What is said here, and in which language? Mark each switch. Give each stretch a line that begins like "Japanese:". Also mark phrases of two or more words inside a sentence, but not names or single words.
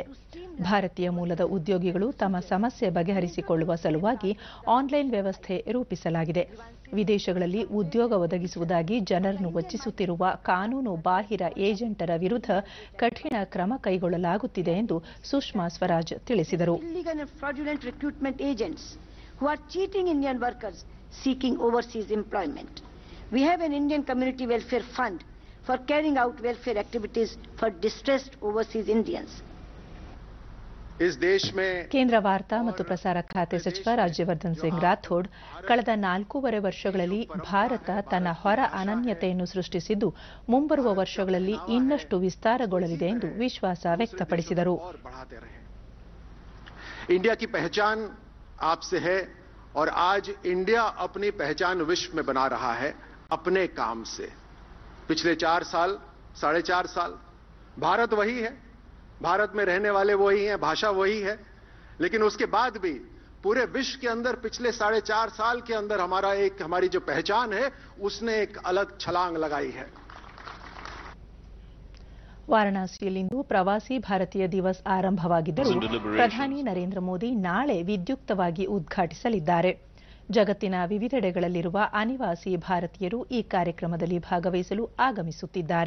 Kannada: ಭಾರತೀಯ ಮೂಲದ ಉದ್ಯೋಗಿಗಳು ತಮ್ಮ ಸಮಸ್ಯೆ ಬಗೆಹರಿಸಿಕೊಳ್ಳುವ ಸಲುವಾಗಿ ಆನ್ಲೈನ್ ವ್ಯವಸ್ಥೆ ರೂಪಿಸಲಾಗಿದೆ. ವಿದೇಶಗಳಲ್ಲಿ ಉದ್ಯೋಗ ಒದಗಿಸುವುದಾಗಿ ಜನರನ್ನು ವಂಚಿಸುತ್ತಿರುವ ಕಾನೂನು ಬಾಹಿರ ಏಜೆಂಟರ ವಿರುದ್ಧ ಕಠಿಣ ಕ್ರಮ ಕೈಗೊಳ್ಳಲಾಗುತ್ತಿದೆ ಎಂದು ಸುಷ್ಮಾ ಸ್ವರಾಜ್ ತಿಳಿಸಿದರು.
English: Who are cheating Indian workers seeking overseas employment. We have an Indian Community Welfare Fund for carrying out welfare activities for distressed overseas Indians.
Kannada: ಕೇಂದ್ರ ವಾರ್ತಾ ಮತ್ತು ಪ್ರಸಾರ ಖಾತೆ ಸಚಿವ ರಾಜ್ಯವರ್ಧನ್ ಸಿಂಗ್ ರಾಥೋಡ್ ಕಳೆದ 4.5 ವರ್ಷಗಳಲ್ಲಿ ಭಾರತ ತನ್ನ ಹೊರ ಅನನ್ಯತೆಯನ್ನು ಸೃಷ್ಟಿಸಿದ್ದು ಮುಂಬರುವ ವರ್ಷಗಳಲ್ಲಿ ಇನ್ನಷ್ಟು ವಿಸ್ತಾರಗೊಳ್ಳಲಿದೆ ಎಂದು ವಿಶ್ವಾಸ ವ್ಯಕ್ತಪಡಿಸಿದರು.
Hindi: इंडिया की पहचान आपसे है और आज इंडिया अपनी पहचान विश्व में बना रहा है अपने काम से. पिछले 4 साल, 4.5 साल भारत वही है, भारत में रहने वाले वही हैं, भाषा वही है, लेकिन उसके बाद भी पूरे विश्व के अंदर पिछले 4.5 साल के अंदर हमारी जो पहचान है उसने एक अलग छलांग लगाई है.
Kannada: ವಾರಣಾಸಿಯಲ್ಲಿಂದು ಪ್ರವಾಸಿ ಭಾರತೀಯ ದಿವಸ್ ಆರಂಭವಾಗಿದ್ದರೂ ಪ್ರಧಾನಿ ನರೇಂದ್ರ ಮೋದಿ ನಾಳೆ ವಿದ್ಯುಕ್ತವಾಗಿ ಉದ್ಘಾಟಿಸಲಿದ್ದಾರೆ. ಜಗತ್ತಿನ ವಿವಿಧೆಡೆಗಳಲ್ಲಿರುವ ಅನಿವಾಸಿ ಭಾರತೀಯರು ಈ ಕಾರ್ಯಕ್ರಮದಲ್ಲಿ ಭಾಗವಹಿಸಲು ಆಗಮಿಸುತ್ತಿದ್ದಾರೆ.